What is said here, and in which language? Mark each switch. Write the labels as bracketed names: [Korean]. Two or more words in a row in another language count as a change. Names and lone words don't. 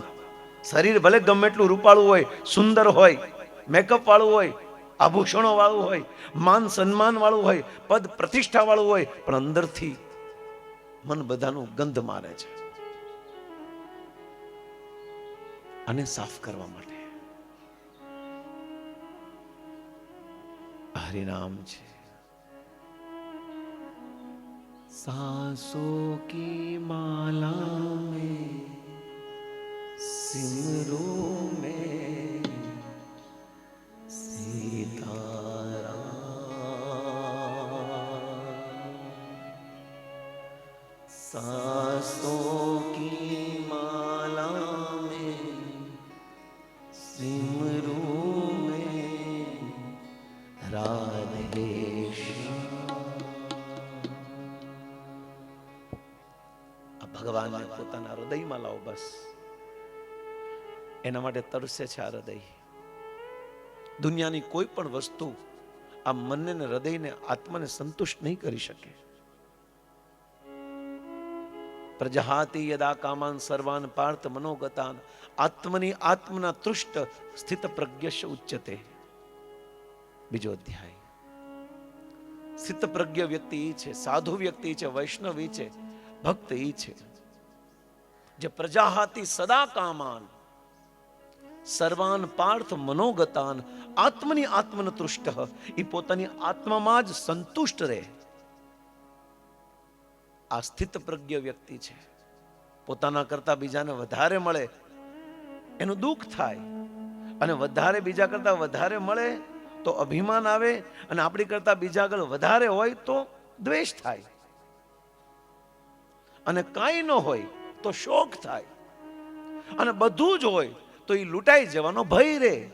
[Gujarati] શરીર ભલે ગમે એટલું રૂપાળું હોય, સુંદર હોય, મેકઅપ વાળું હોય, આભૂષણો વાળું હોય, માન સન્માન વાળું હોય, પદ પ્રતિષ્ઠા વાળું હોય, પણ અંદરથી મન બધાનું ગંધ મારે છે. આને સાફ કરવા માટે હરિનામ છે. [Hindi] सांसों की माला में सिमरों में सीताराम. सांसों की माला में सिमरों में राधे [Gujarati] ભગવાનને પોતાના હૃદયમાં લાવો. બસ એના માટે તરસે છે આ હૃદય. દુનિયાની કોઈ પણ વસ્તુ આ મનને ને હૃદયને, આત્માને સંતુષ્ટ નહીં કરી શકે. [Sanskrit] પ્રજહાતિ યદા કામાન સર્વાન પાર્થ મનોગતાન આત્મની આત્મના તૃષ્ટ સ્થિત પ્રજ્ઞશ ઉચ્યતે. [Gujarati] બીજો અધ્યાય. સ્થિત પ્રજ્ઞ વ્યક્તિ એ છે, સાધુ વ્યક્તિ છે, વૈષ્ણવ એ છે, ભક્ત એ છે જે [Sanskrit] પ્રજાહાતિ સદા કામાન સર્વાન પાર્થ મનોગતાન આત્મની આત્મન તૃષ્ટ. [Gujarati] એ પોતાની આત્મામાં જ સંતુષ્ટ રહે. આ સ્થિત પ્રજ્ઞ વ્યક્તિ છે. પોતાના કરતા બીજાને વધારે મળે એનું દુઃખ થાય, અને વધારે બીજા કરતા વધારે મળે તો અભિમાન આવે, અને આપણી કરતા બીજા આગળ વધારે હોય તો દ્વેષ થાય, અને કાંઈ ન હોય તો શોક થાય, અને બધું જ હોય તો એ લૂંટાઈ જવાનો ભય રહે.